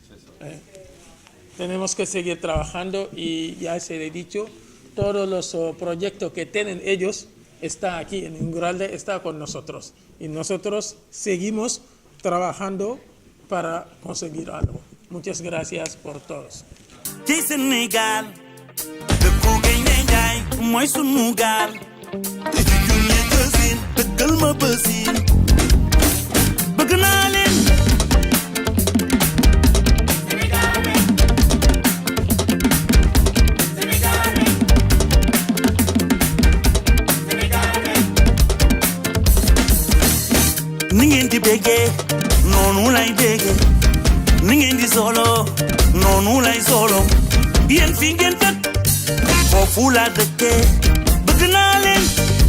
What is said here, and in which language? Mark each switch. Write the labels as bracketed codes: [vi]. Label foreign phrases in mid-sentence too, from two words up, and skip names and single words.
[es] Tenemos que seguir trabajando, y ya se he dicho, todos los proyectos que tienen ellos está aquí en Inguralde, está con nosotros, y nosotros seguimos trabajando para conseguir algo. Muchas gracias por todos. [wo] ci Sénégal dëkku gaynde njaay mooy sunu gaal te ci junne gësin dëggal ma bësin bëgg naa leen ni ngeen di béggee noonu lay béggee ni ngeen di solo noonu lay solo yéen fi ngeen dëkk foofu laa dëkkee bëgg naa leen